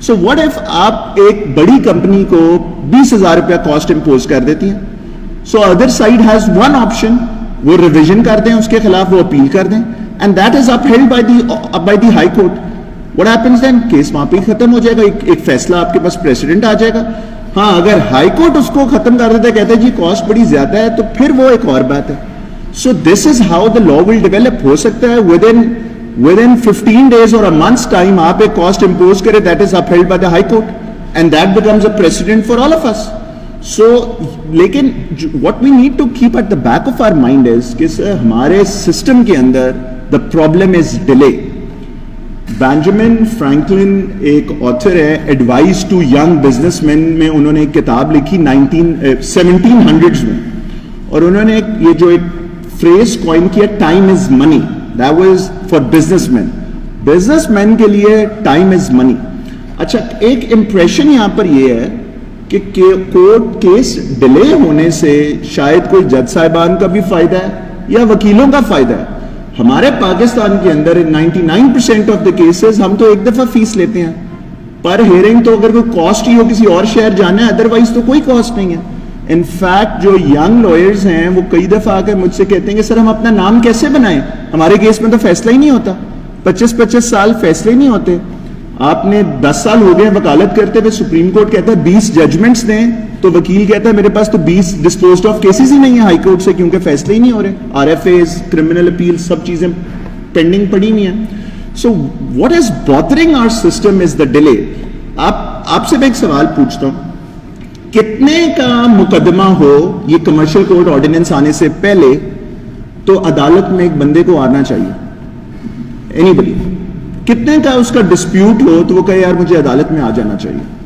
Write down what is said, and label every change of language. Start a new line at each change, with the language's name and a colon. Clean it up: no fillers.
English: so what if
Urdu: آپ ایک بڑی کمپنی کو 20,000 روپیہ کاسٹ امپوز کر دیتی ہیں,
English: so other side has one option,
Urdu: وہ ریویژن کر دیں, اس کے خلاف وہ اپیل کر دیں,
English: And that is upheld by the high court. What happens then,
Urdu: case وہاں پہ ہی ختم ہو جائے گا, ایک فیصلہ آپ کے پاس پریسیڈنٹ آ جائے گا. ہاں اگر ہائی کورٹ اس کو ختم کر دیتا ہے, کہتے ہیں جی کاسٹ بڑی زیادہ ہے, تو پھر وہ ایک اور بات ہے.
English: So this is how the law will develop.
Urdu: ہو سکتا ہے
English: within 15 days or a month's time
Urdu: آپ ایک
English: cost impose کرے, that is upheld by the high court and that becomes a precedent for all of us. So لیکن what we need to keep at the back of our mind is
Urdu: کہ ہمارے system کے اندر
English: the problem is delay.
Urdu: بینجامن Franklin ایک author ہے, advise to young business man میں انہوں نے ایک کتاب لکھی 1700s میں, اور انہوں نے یہ جو ایک فریز کوائن کیا, time is money.
English: That was for business man.
Urdu: Business man کے لیے ٹائم از منی. اچھا, ایک امپریشن یہاں پر یہ ہے کہ کورٹ کیس ڈیلے ہونے سے شاید کوئی جج صاحبان کا بھی فائدہ ہے یا وکیلوں کا فائدہ ہے. ہمارے پاکستان کے اندر 99% آف دا کیسز ہم تو ایک دفعہ فیس لیتے ہیں پر ہیئرنگ, تو اگر کوئی کاسٹ ہی ہو کسی اور شہر جانا ہے, ادروائز تو کوئی کاسٹ نہیں ہے. ان فیکٹ جو ینگ لائرز ہیں وہ کئی دفعہ آ کر مجھ سے کہتے ہیں کہ سر ہم اپنا نام کیسے بنائیں, ہمارے کیس میں تو فیصلہ ہی نہیں ہوتا, 25 سال فیصلے ہی نہیں ہوتے. آپ نے 10 سال ہو گئے وکالت کرتے ہوئے, سپریم کورٹ کہتا ہے 20 ججمنٹس دیں, تو وکیل کہتا ہے میرے پاس تو 20 ڈسپوزڈ آف کیسز ہی نہیں ہیں ہائی کورٹ سے, کیونکہ فیصلے ہی نہیں ہو رہے. R F as, criminal appeal, سب چیزیں پینڈنگ پڑی ہوئی ہیں.
English: So what is bothering our system is the delay.
Urdu: آپ سے میں ایک سوال پوچھتا ہوں, کتنے کا مقدمہ ہو یہ کمرشل کوڈ آرڈیننس آنے سے پہلے تو عدالت میں ایک بندے کو آنا چاہیے, اینی بڈی, کتنے کا اس کا ڈسپیوٹ ہو تو وہ کہے یار مجھے عدالت میں آ جانا چاہیے.